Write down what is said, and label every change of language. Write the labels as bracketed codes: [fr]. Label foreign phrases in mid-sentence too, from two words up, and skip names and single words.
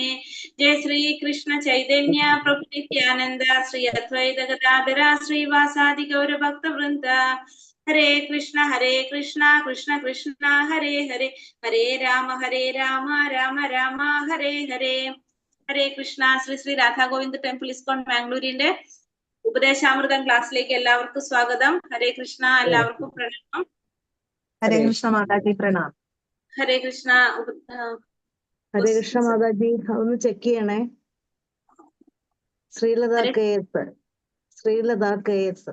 [sa] Jai Shri Krishna Chaitanya Prabhu Nityananda Shri Advaita Gadadhara Shri Vasadi Gaura Bhakta Vrinda. Hare Krishna Krishna Krishna Hare Hare Hare Rama Rama Rama Hare Hare. Hare Krishna. [ml] Sri Sri Radha Govinda Temple ISKCON Mangalore ഉപദേശാമൃതം ക്ലാസ്സിലേക്ക് എല്ലാവർക്കും സ്വാഗതം. [sa] ഹരേ കൃഷ്ണ. [ml] എല്ലാവർക്കും പ്രണാമം. [sa] ഹരേ കൃഷ്ണ [ml] മാതാജി പ്രണാം. [sa] ഹരേ കൃഷ്ണ. ഹരേ കൃഷ്ണ [ml] മാതാജി ഒന്ന് ചെക്ക് ചെയ്യണേ. ശ്രീലത KS